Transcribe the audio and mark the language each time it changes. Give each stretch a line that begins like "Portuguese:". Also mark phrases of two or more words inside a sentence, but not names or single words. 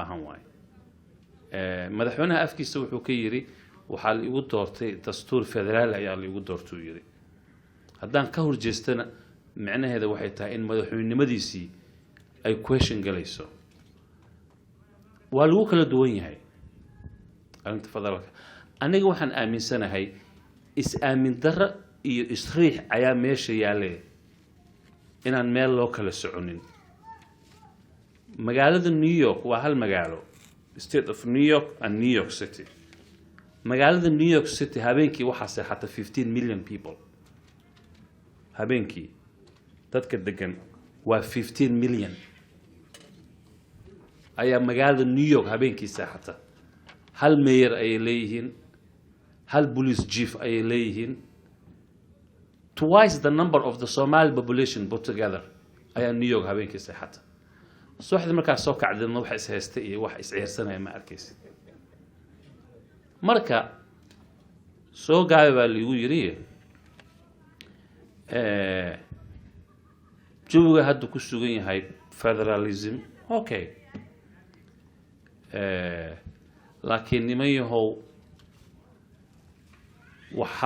Somali: baahan waay madaxweynaha afkiisa wuxuu ka yiri waxa la igu doortay dastuur federaal ayaa la igu doortay yiri haddaan ka horjeestana macnaheedu waxay tahay in madaxweynimadiisii ay question galayso waa lagu kala duwan yahay arinta federaalka aniga waxaan aaminsanahay is-aamin darro iyo isriix ayaa meesha yaalay inaan meel loo kala soconin magaalada New York waa hal magaalo
English: state of New York and New York City
Somali: magaalada New York City habeenkii waxaa seexata
English: 15 million people
Somali: habeenkii dadka degan waa 15 million ayaa magaalada New York habeenkii seexata hal mayor ay leeyihiin hal
English: police chief
Somali: ay leeyihiin
English: twice the number of the Somali population put together
Somali: ayaa New York habeenkii seexata subaxdii markaas soo kacdina wax is haystay iyo wax is ciirsanaya ma arkaysid marka soo gaabay baa lagu yiri jawiga hadda ku sugan yahay federalism okay laakiin niman yahow waxa